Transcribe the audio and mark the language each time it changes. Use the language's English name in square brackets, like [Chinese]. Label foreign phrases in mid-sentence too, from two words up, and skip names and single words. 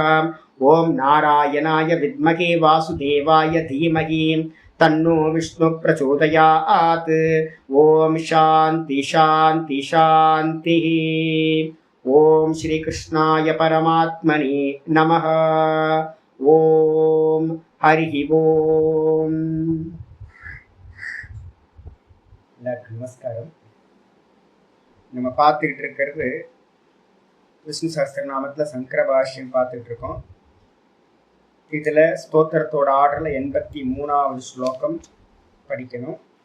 [Sanskrit] ॐ नारायणाय विद्महे वासुदेवाय धीमहि तन्नो विष्णु प्रचोदयात्. ॐ शान्ति शान्ति शान्तिः. ॐ श्री कृष्णाय परमात्मने नमः. ॐ हरि ॐ. [Tamil] எல்லாருக்கும் நமஸ்காரம். நம்ம பார்த்துக்கிட்டு இருக்கிறது விஷ்ணு சஹஸ்ர நாமத்தில் சங்கர பாஷ்யம் பார்த்துட்டு இருக்கோம். இதில் ஸ்தோத்திரத்தோட ஆர்டரில் 83வது ஸ்லோகம் படிக்கணும்.